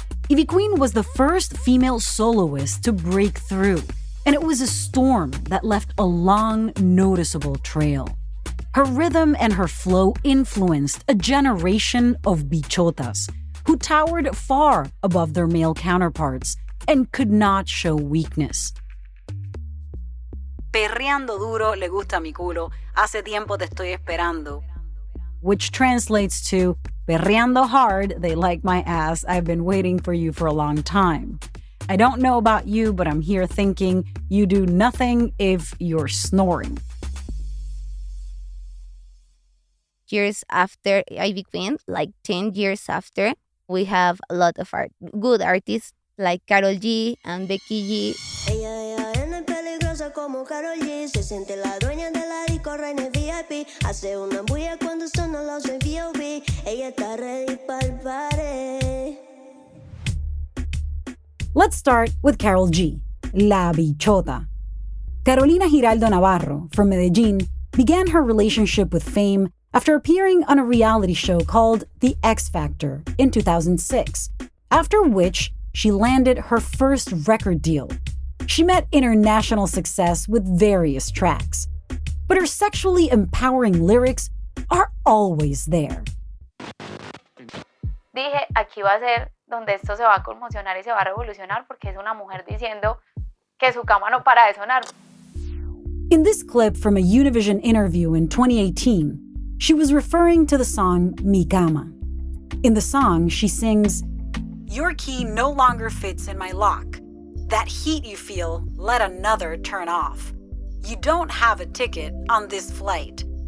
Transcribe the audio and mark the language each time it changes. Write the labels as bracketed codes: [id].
[en] Ivy Queen was the first female soloist to break through, and it was a storm that left a long, noticeable trail. Her rhythm and her flow influenced a generation of bichotas who towered far above their male counterparts and could not show weakness. [es] Perreando duro le gusta mi culo, hace tiempo te estoy esperando. [en] Which translates to, perreando hard, they like my ass, I've been waiting for you for a long time. I don't know about you, but I'm here thinking you do nothing if you're snoring. Years after Ivy Queen, like 10 years after, we have a lot of good artists like Karol G and Becky G. [es] Ella es peligrosa como Karol G. Se siente la dueña de la disco, reina VIP. Hace una bulla cuando suena los VOB. Ella está ready pa'l party. [en] Let's start with Karol G, La Bichota. Carolina Giraldo Navarro, from Medellin, began her relationship with fame after appearing on a reality show called The X Factor in 2006, after which she landed her first record deal. She met international success with various tracks, but her sexually empowering lyrics are always there. [es] Dije, aquí va a ser donde esto se va a conmocionar y se va a revolucionar porque es una mujer diciendo que su cama no para de sonar. [en] In this clip from a Univision interview in 2018, she was referring to the song Mi Cama. In the song, she sings, "Your key no longer fits in my lock. That heat you feel, let another turn off. You don't have a ticket on this flight.